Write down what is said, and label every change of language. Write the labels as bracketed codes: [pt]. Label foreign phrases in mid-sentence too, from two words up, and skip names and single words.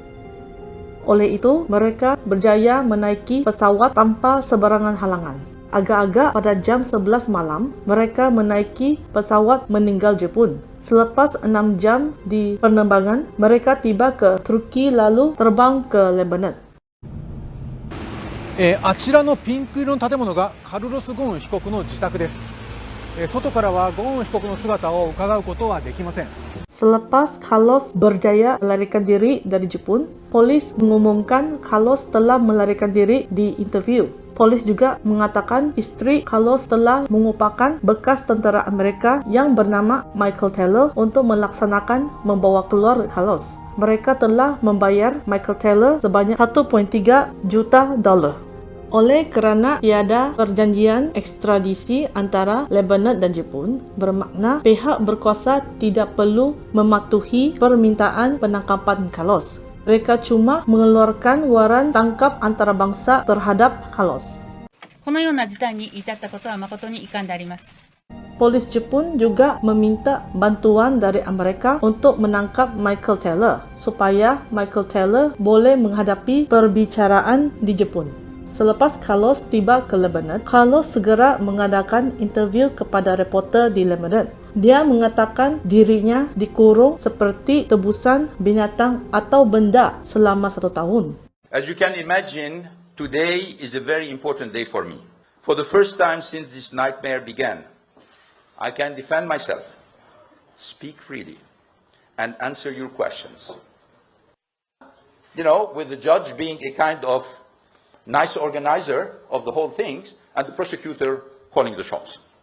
[ms] Oleh itu, mereka berjaya menaiki pesawat tanpa sebarangan halangan. Agak-agak pada jam 11 malam, mereka menaiki pesawat meninggal Jepun. Selepas 6 jam di penerbangan, mereka tiba ke Turki lalu terbang ke Lebanon. [ja] あちらのピンク色の建物がカルロス・ゴーン被告の自宅です。外からはゴーン被告の姿を伺うことはできません。 [ms] Selepas Carlos berjaya melarikan diri dari Jepun, polis mengumumkan Carlos telah melarikan diri di interview. Polis juga mengatakan isteri Carlos telah mengupakan bekas tentera Amerika yang bernama Michael Taylor untuk melaksanakan membawa keluar Carlos. Mereka telah membayar Michael Taylor sebanyak $1.3 juta. Oleh kerana tiada perjanjian ekstradisi antara Lebanon dan Jepun, bermakna pihak berkuasa tidak perlu mematuhi permintaan penangkapan Carlos. Mereka cuma mengeluarkan waran tangkap antarabangsa terhadap Carlos. [ja] このような事態に至ったことは誠に遺憾であります。 [ms] Polis Jepun juga meminta bantuan dari Amerika untuk menangkap Michael Taylor supaya Michael Taylor boleh menghadapi perbicaraan di Jepun. Selepas Carlos tiba ke Lebanon, Carlos segera mengadakan interview kepada reporter di Lebanon. Dia mengatakan dirinya dikurung seperti tebusan binatang atau benda selama 1 tahun. [en] As you can imagine, today is a very important day for me. For the first time since this nightmare began, I can defend myself, speak freely, and answer your questions. You know, with the judge being a kind of nice organizer of the whole thing, and the prosecutor calling the shots.